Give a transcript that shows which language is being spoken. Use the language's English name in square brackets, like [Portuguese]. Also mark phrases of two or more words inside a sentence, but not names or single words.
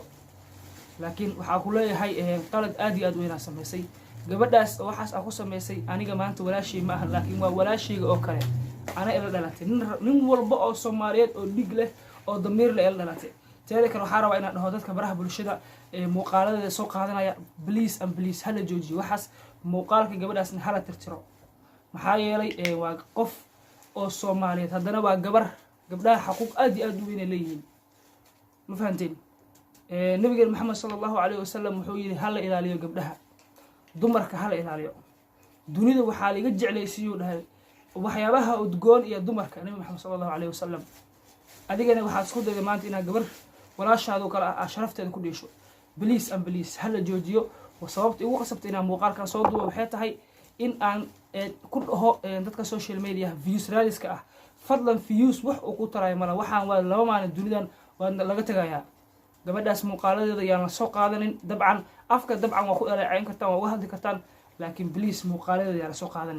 [Somali] laakiin waxaa ku leeyahay qalad aad iyo aad u weyn samaysay gabadhaas oo waxaas ku samaysay. aniga maanta walaashay ma ahan, laakiin waa walaashayga oo kale ana ila dhalatay. nin walba oo Soomaaliyeed oo dhig leh oo damiir leh ila dhalatay. teeda kale waxaan rabaa inaan dhaho dadka baraha bulshada muuqaaladeeda soo qaadanaya [English] please and please [Somali] hala joojiyo waxaas. muuqaalka gabadhaasna hala tirtiro. maxaa yeelay waa qof oo Soomaaliyeed haddana waa gabar. gabdhaha xuquuq aad iyo aad u weyn leeyihiin, ma fahanteen? nabiga Maxamed [Arabic] sallallahu alayhi wasallam [Somali] wuxuu yiri hala ilaaliyo gabdhaha, dumarka hala ilaaliyo. dunida waxaa laga jeclaysiiyay dhahay waxyaabaha udgoon iyo dumarka nabi Maxamed [Arabic] sallallahu alayhi wasallam. [Somali] adigana waxaad isku dayday maanta inaad gabar walaashaadu kala ah sharafteeda ku dheesho. [English] please and please [Somali] hala joojiyo. sababta ugu qasabtay inaan muuqaalkan soo duubo waxay tahay in aan ku dhaho dadka [English] social media views [Somali] raadiska ah fadlan views wax uu ku tarayo mala. waxaan waa laba maalin dunidan waa laga tagayaa. gabadhaas muuqaaladeeda ayaan la soo qaadanin. dabcan afka dabcan waa ku dhaleeceyn kartaan, waa uga hadli kartaan, laakiin please muuqaaladeeda ayaan la soo qaadanin.